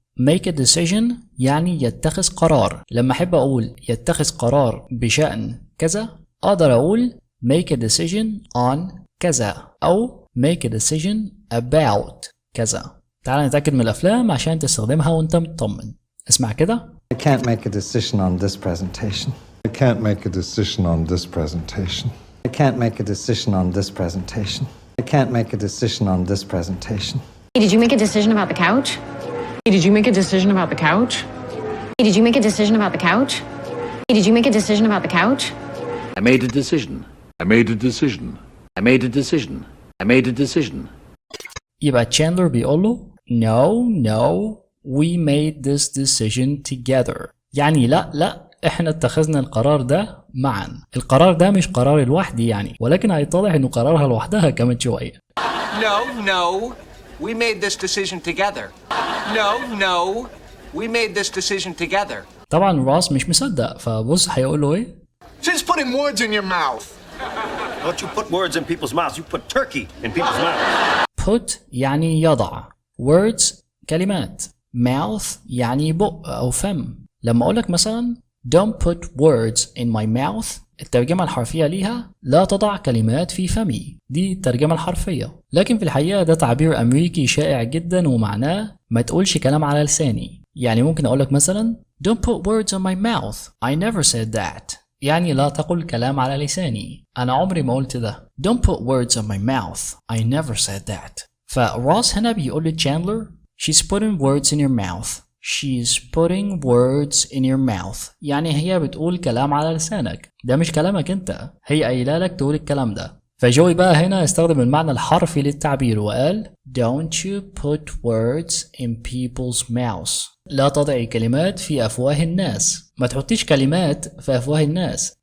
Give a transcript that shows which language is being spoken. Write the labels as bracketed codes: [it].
[ar] Make a decision يعني يتخذ قرار. لما أحب أقول يتخذ قرار بشأن كذا أقدر أقول [en] make a decision on [ar] كذا أو [en] make a decision about [ar] كذا. تعال نتأكد من الأفلام عشان تستخدمها وأنت مطمن. اسمع كده. [en] I can't make a decision on this presentation. I can't make a decision on this presentation. I can't make a decision on this presentation. I can't make a decision on this presentation. Hey, did you make a decision about the couch? Hey, did you make a decision about the couch? Hey, did you make a decision about the couch? Hey, did you make a decision about the couch? I made a decision. I made a decision. I made a decision. I made a decision. [ar] يبقى Chandler بيقول له [en] No, we made this decision together. [ar] يعني لا احنا اتخذنا القرار ده معا. القرار ده مش قرار لوحدي يعني، ولكن هيتضح انه قرارها لوحدها كمان شوية. [en] No. We made this decision together. No. We made this decision together. [ar] طبعا راس مش مصدق، فبص هيقول له ايه؟ [en] She's putting words in your mouth. Don't you put words in people's mouths, you put turkey in people's mouths. [ar] Put يعني يضع. Words كلمات. Mouth يعني بق أو فم. لما أقولك مثلا [en] don't put words in my mouth، [ar] الترجمة الحرفية ليها لا تضع كلمات في فمي، دي الترجمة الحرفية. لكن في الحقيقة ده تعبير أمريكي شائع جدا ومعناه ما تقولش كلام على لساني. يعني ممكن أقولك مثلا [en] don't put words in my mouth I never said that، [ar] يعني لا تقل كلام على لساني، أنا عمري ما قلت ده. [en] don't put words in my mouth I never said that. [ar] فراس هنا بيقول لتشاندلر [en] she's putting words in your mouth. She's putting words in your mouth، [ar] يعني هي بتقول كلام على لسانك، ده مش كلامك انت، هي قايله لك تقول الكلام ده. فجوي بقى هنا استخدم المعنى الحرفي للتعبير وقال [en] don't you put words in people's mouths، [ar] لا تضعي كلمات في أفواه الناس، ما تحطيش كلمات في أفواه الناس.